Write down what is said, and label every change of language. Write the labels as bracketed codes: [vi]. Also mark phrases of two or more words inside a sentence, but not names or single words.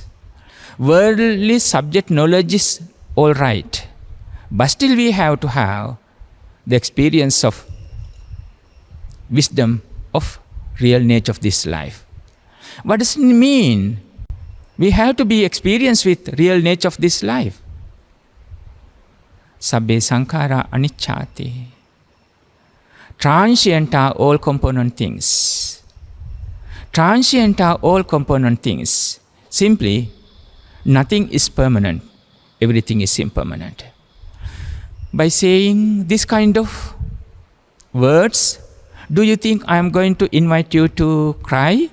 [en] Worldly subject knowledge is all right, but still we have to have the experience of wisdom of real nature of this life. What does it mean? We have to be experienced with real nature of this life. [pi] Sabbe sankhara anicchāti. [en] Transient are all component things. Transient are all component things. Simply, Nothing is permanent. Everything is impermanent. By saying this kind of words, do you think I am going to invite you to cry?